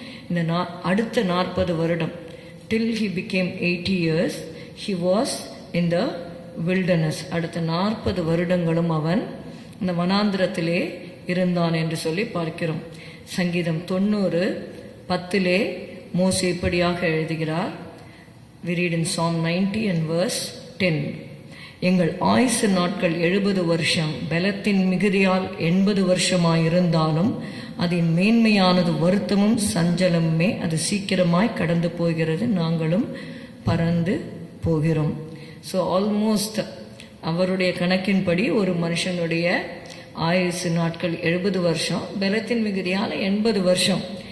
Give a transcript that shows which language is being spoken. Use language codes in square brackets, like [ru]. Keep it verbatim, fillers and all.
[ta] இந்த நா அடுத்த நாற்பது வருடம் [en] Till he became eighty years he was in the wilderness. [ta] அடுத்த நாற்பது வருடங்களும் அவன் இந்த வனாந்திரத்திலே இருந்தான் என்று சொல்லி பார்க்கிறோம். சங்கீதம் தொண்ணூறு பத்திலே மோசே இப்படியாக எழுதுகிறார். [en] We read in Psalm ninety and verse ten. [ta] எங்கள் ஆயுசு நாட்கள் எழுபது வருஷம், பலத்தின் மிகுதியால் எண்பது வருஷமாயிருந்தாலும் அதன் மேன்மையானது வருத்தமும் சஞ்சலமுமே. அது சீக்கிரமாய் கடந்து போகிறது, நாங்களும் பறந்து போகிறோம். [en] so almost [ta] அவருடைய கணக்கின்படி ஒரு மனுஷனுடைய ஆயுசு நாட்கள் எழுபது வருஷம், பலத்தின் மிகுதியால் எண்பது வருஷம்.